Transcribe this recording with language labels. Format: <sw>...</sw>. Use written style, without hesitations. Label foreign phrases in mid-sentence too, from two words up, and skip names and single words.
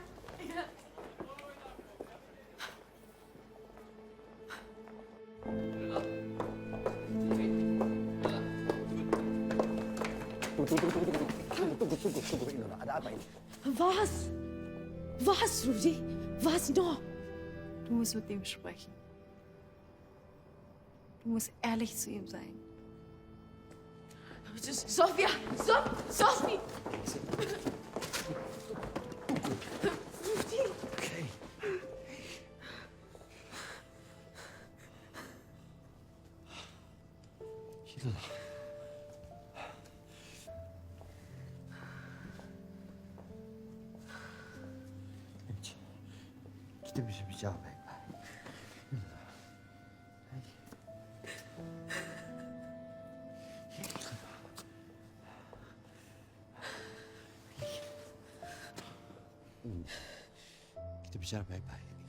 <id>Tunggu, Ilona. Ada apa ini?</id> <de>Was? Was, Rudy? Was noch? Du musst mit ihm sprechen. Du musst ehrlich zu ihm sein. Sofia! Sophie! Okay. Ilona.</de> <id>Kita bisa bicara baik-baik. Kita bicara baik-baik.</id>